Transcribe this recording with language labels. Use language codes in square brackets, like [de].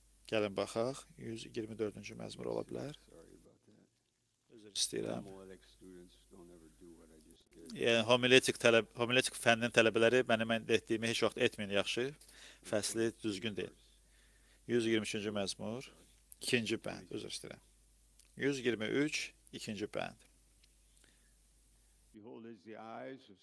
[az] Gəlin baxaq, 124-cü məzmur ola bilər. [en] Sorry about that. [az] Üzr istəyirəm. [en] Homiletic students don't ever do what I just did. [az] Yəni, homiletik fənnin tələbələri mənim etdiyimi heç vaxt etməyin, yaxşı. Fəsli düzgün deyil. 123-cü məzmur, 2-ci bənd, üzr istəyirəm. 123, 2-ci bənd. [en] Behold, as the eyes of